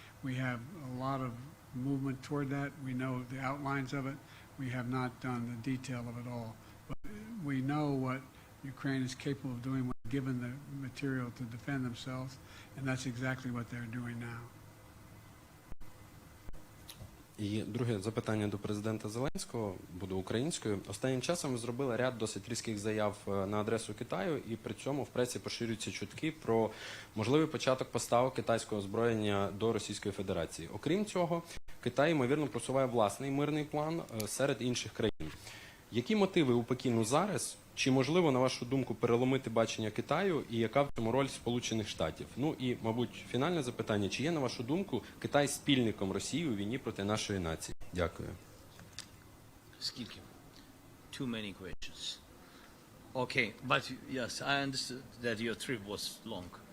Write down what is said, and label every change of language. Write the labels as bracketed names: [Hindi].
[English] We have a lot of movement toward that. We know the outlines of it. We have not done the detail of it all. But we know what Ukraine is capable of doing when given the material to defend themselves, and that's exactly what they're doing now. [Ukrainian] І друге запитання до президента Зеленського буде українською. Останнім часом ви зробили ряд досить різких заяв на адресу Китаю, і при цьому в пресі поширюються чутки про можливий початок поставок китайського озброєння до Російської Федерації. Окрім цього, Китай, ймовірно, просуває власний мирний план серед інших країн. Які мотиви у Пекіну зараз? Чи можливо, на вашу думку, переломити бачення Китаю і яка в цьому роль Сполучених Штатів? Ну і, мабуть, фінальне запитання. Чи є, на вашу думку, Китай спільником Росії у війні проти нашої нації? Дякую. [English] Skilky. Too many questions. Okay, but yes, I understood that your trip was long.